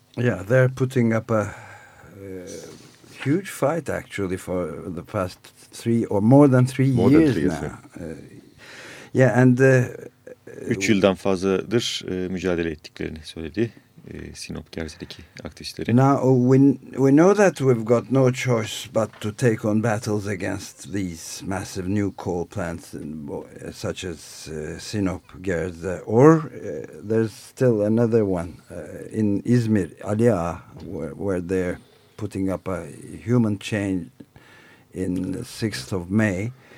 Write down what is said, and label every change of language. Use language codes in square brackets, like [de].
[en] Yeah, they're putting up a huge fight actually for the past three or more than three more years than three now. Yeah, and [tr] 3 yıldan fazladır mücadele ettiklerini söyledi Sinop Gerze'deki aktivistleri. [en] Now we know that we've got no choice but to take on battles against these massive new coal plants such as Sinop Gerze, or there's still another one in İzmir, Ali Ağa, where they're putting up a human chain in the 6th of May.